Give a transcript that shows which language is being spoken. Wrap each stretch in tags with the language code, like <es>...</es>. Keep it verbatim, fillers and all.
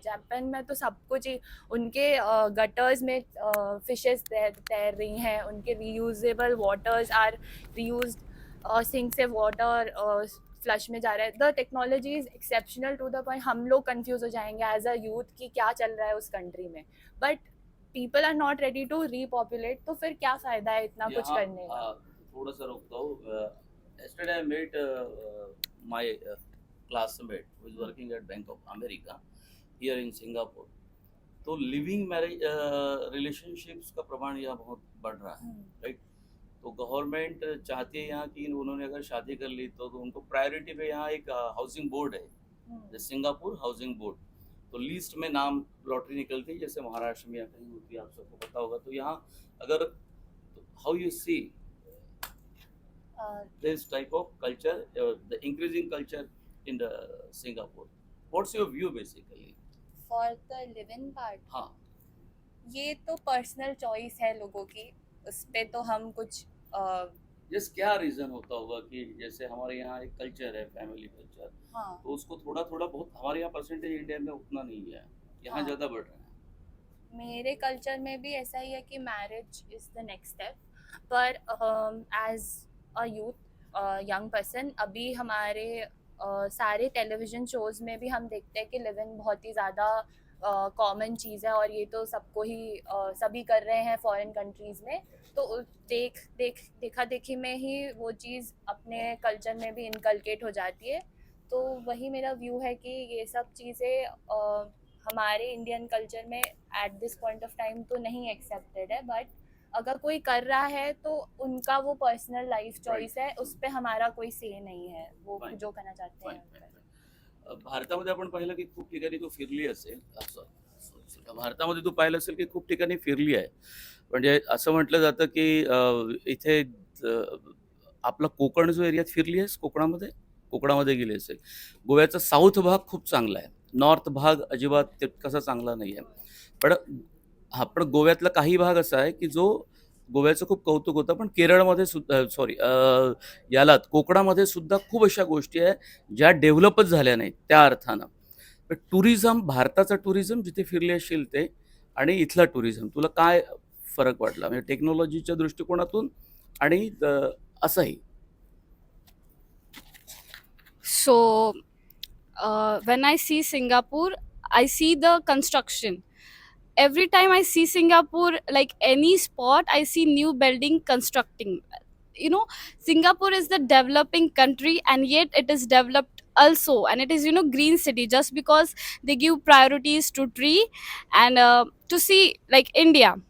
<hi>Japan में तो सब कुछ ही उनके गटर्स में फिशेस तैर तैर रही हैं, उनके reusable waters are reuse, sink से वाटर फ्लश में जा रहा है.</hi> <en>the technology is exceptional to the point</en> <hi>हम लोग कंफ्यूज हो जाएंगे एज अ यूथ कि क्या चल रहा है उस कंट्री में.</hi> <en>but people are not ready to repopulate,</en> <hi>तो फिर क्या फायदा है इतना कुछ यहाँ, करने का. हाँ, थोड़ा सा रोकता हूँ.</hi> <en>Yesterday I met uh, my uh, classmate who is working at Bank of America here in Singapore.</en> <hi>तो लिविंग मैरिज रिलेशनशिप्स का प्रमाण यहाँ बहुत बढ़ रहा है, हम्म, राइट. तो गवर्नमेंट चाहती है यहाँ कि उन्होंने अगर शादी कर ली तो, तो उनको प्रायोरिटी पे यहाँ एक हाउसिंग बोर्ड है, हम्म, जैसे सिंगापुर हाउसिंग बोर्ड, तो लिस्ट में नाम लॉटरी निकलती है, जैसे महाराष्ट्र में या कहीं होती है, आप सबको पता होगा. तो यहाँ अगर</hi> <en>How you see a, this type of culture, uh, the increasing culture in the Singapore. What's your view basically? for the living part</en> <hi>हाँ, ये तो पर्सनल चॉइस है लोगों की, उस पे तो हम कुछ अ, जस क्या रीजन होता होगा कि जैसे हमारे यहाँ एक कल्चर है फैमिली कल्चर, हाँ तो उसको थोड़ा थोड़ा बहुत हमारे यहाँ परसेंटेज इंडिया में उतना नहीं है, यहाँ हाँ ज़्यादा बढ़ रहा है. मेरे कल्चर में भी ऐसा ही है कि</hi> <en>marriage is the next step,</en> <hi>पर as a youth young person अभी हमारे uh, सारे टेलीविजन शोज में भी हम देखते हैं कि लिव इन बहुत ही ज़्यादा कॉमन चीज़ है और ये तो सबको ही uh, सभी कर रहे हैं फॉरेन कंट्रीज़ में. तो उस- देख देख देखा देखी में ही वो चीज़ अपने कल्चर में भी इनकलकेट हो जाती है. तो वही मेरा व्यू है कि ये सब चीज़ें uh, हमारे इंडियन कल्चर में</hi> <en>at this point of time</en> <hi>तो नहीं एक्सेप्टेड है, बट अगर कोई कर रहा है तो उनका वो पर्सनल लाइफ राइट चॉइस है, उस पे हमारा कोई से नहीं है, वो फाईन जो करना चाहते फाईन हैं वो फाईन करें.</hi> <mr>फाईन भारतामध्ये आपण पाहिलं की खूप ठिकाणी तू फिरली असेल. अ, सॉ- सॉरी, सॉरी. भारतामध्ये तू पाहिलं असेल की खूप ठिकाणी फिरली आहे. म्हणजे असं म्हटलं जातं की अ, इथे आपला कोकण जो एरियात फिरली आहेस, कोकणामध्ये कोकणामध्ये गेली असेल, गोव्याचा साऊथ भाग खूप चांगला आहे, नॉर्थ भाग अजिबात तितकासा चांगला नाही आहे. पण हा, पण गोव्यातला काही भाग असा आहे की जो गोव्याचं खूप कौतुक होतं, पण केरळमध्ये सुद्धा, सॉरी यालात कोकणामध्ये सुद्धा खूप अशा गोष्टी आहे ज्या डेव्हलपच झाल्या नाहीत त्या अर्थानं. पण टुरिझम, भारताचं टुरिझम जिथे फिरले असेल ते आणि इथला टुरिझम, तुला काय फरक वाटला, म्हणजे टेक्नॉलॉजीच्या दृष्टिकोनातून आणि द- असंही?</mr> <en>So, uh, when I see Singapore, I see the construction. Every time I see Singapore, like any spot, I see new building constructing. You know, Singapore is the developing country, and yet it is developed also, and it is you know green city just because they give priorities to tree and uh, to see like India.</en>